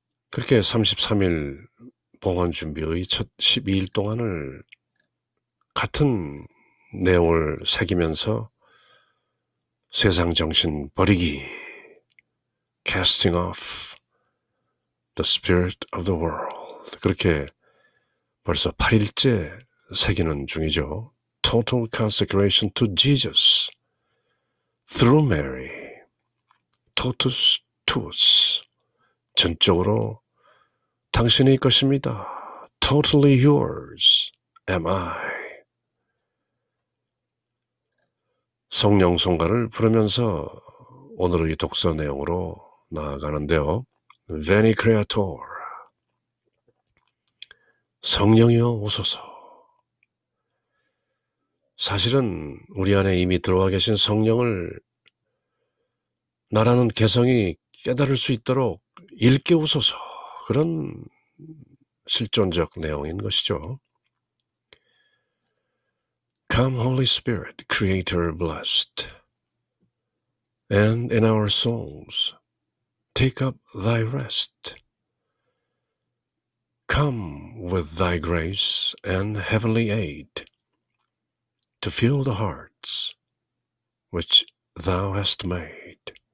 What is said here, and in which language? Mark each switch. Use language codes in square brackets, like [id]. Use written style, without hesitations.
[ko] 그렇게 33일 봉헌 준비의 첫 12일 동안을 같은 내용을 새기면서 세상 정신 버리기, [en] casting off the spirit of the world. [ko] 그렇게 벌써 8일째 새기는 중이죠. [en] Total consecration to Jesus through Mary, [la] totus tuus. [ko] 전적으로 당신의 것입니다. [en] Totally yours am I. [ko] 성령송가를 부르면서 오늘의 독서 내용으로 나아가는데요. [la] Veni Creator, [ko] 성령이여 오소서. 사실은 우리 안에 이미 들어와 계신 성령을 나라는 개성이 깨달을 수 있도록 일깨우소서. 그런 실존적 내용인 것이죠. [en] Come, Holy Spirit, Creator blessed, and in our souls take up thy rest. Come with thy grace and heavenly aid to fill the hearts which thou hast made.